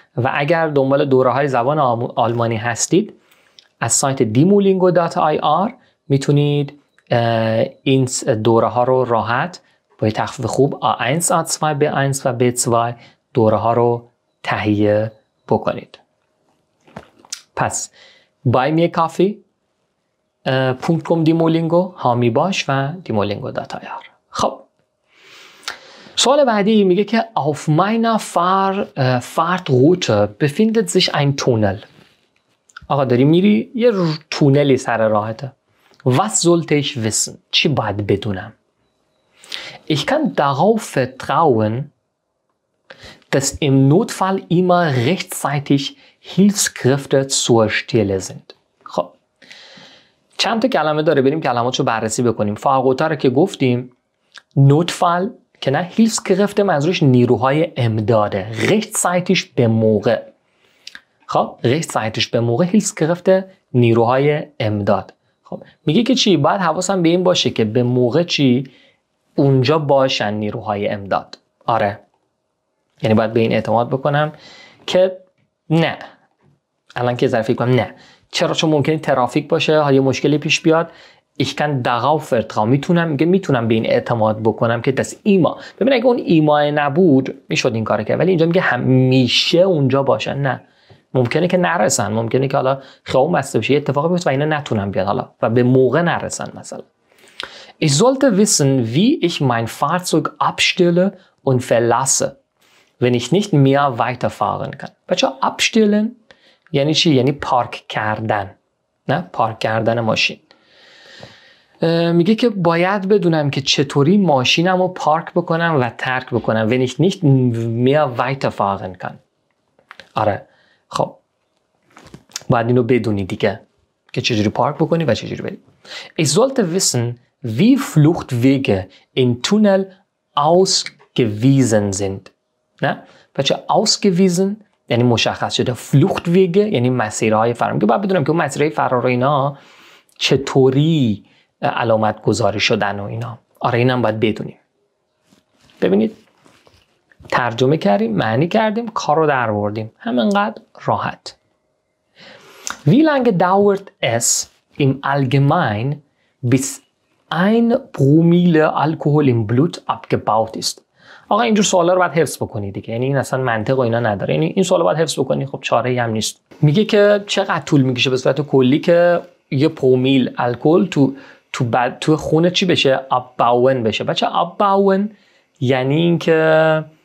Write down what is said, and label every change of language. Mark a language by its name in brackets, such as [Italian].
[Persian] و اگر دنبال دوره‌های زبان آلمانی هستید از سایت dimolingo.ir میتونید این دوره ها رو راحت با تخفیف خوب A1, A2, B1 و B2 دوره ها رو تهیه بکنید. پس buymeacoffee.com Dimolingo، هامی باش و dimolingo.ir. خب سوال بعدی میگه که [German] auf meiner Fahrtroute befindet sich ein Tunnel. [Persian] آقا داری میری یه تونلی سر راهته. [German] Was sollte ich wissen? [Persian] چی باید بدونم؟ [German] Ich kann darauf vertrauen, dass im Notfall immer rechtzeitig Hilfskräfte zur Stelle sind. [Persian] خب چند تا کلمه داره، بریم کلماتشو بررسی بکنیم. فاقوتا رو که گفتیم، Notfall که نه، Hilfskräfte منظورش نیروهای امداده. rechtzeitig به موقع. خب rechtzeitig به موقع، Hilfskräfte نیروهای امداد. خب میگه که چی؟ باید حواسم به این باشه که به موقع چی؟ اونجا باشن نیروهای امداد. آره یعنی باید به این اعتماد بکنم که نه، الان که ظرفی کنم نه. چرا؟ چون ممکنه ترافیک باشه، ها یه مشکلی پیش بیاد. [German] Ich kann darauf vertrauen. [Persian] میتونم به این اعتماد بکنم که das ایما. ببین اگه اون ایما نبود میشد این کارو کرد، ولی اینجا میگه همیشه اونجا باشن. نه، ممکنه که نرسن، ممکنه که حالا خیابون بسته بشه، اتفاقی بیفته و اینا نتونن بیاد حالا و به موقع نرسن. مثلا [German] Ich sollte wissen, wie ich mein Fahrzeug abstelle und verlasse, wenn ich nicht mehr weiterfahren kann. [Persian] بچه abstellen یعنی چی؟ یعنی پارک کردن، نه پارک کردن ماشین. میگه که باید بدونم که چطوری ماشینم رو پارک بکنم و ترک بکنم. [German] wenn ich nicht mehr weiterfahren kann. [Persian] آره خب باید اینو بدونی دیگه که چجوری پارک بکنی و چجوری بری. [German] Ich sollte wissen, wie Fluchtwege im Tunnel ausgewiesen sind. [Persian] نه بچه ausgewiesen یعنی مشخص شده. Fluchtwege یعنی مسیرهای فرار. که باید بدونم که اون مسیرهای فرار اینا چطوری علامت گذاری شدن و اینا. آره اینم باید بدونیم. ببینید ترجمه کردیم، معنی کردیم، کار رو در آوردیم. همینقدر راحت. [German] Wie lange dauert es im Allgemeinen, bis 1 Promille Alkohol im Blut abgebaut ist? [Persian] آقا اینجور سوالا رو باید حفظ بکنی دیگه. یعنی این اصلا منطق و اینا نداره. یعنی این سوالا باید حفظ بکنی. خب چاره‌ای هم نیست. میگه که چقدر طول میکشه به صورت کلی که 1 پرومیل الکل تو خون چی بشه؟ abbauen بشه. بچه abbauen یعنی اینکه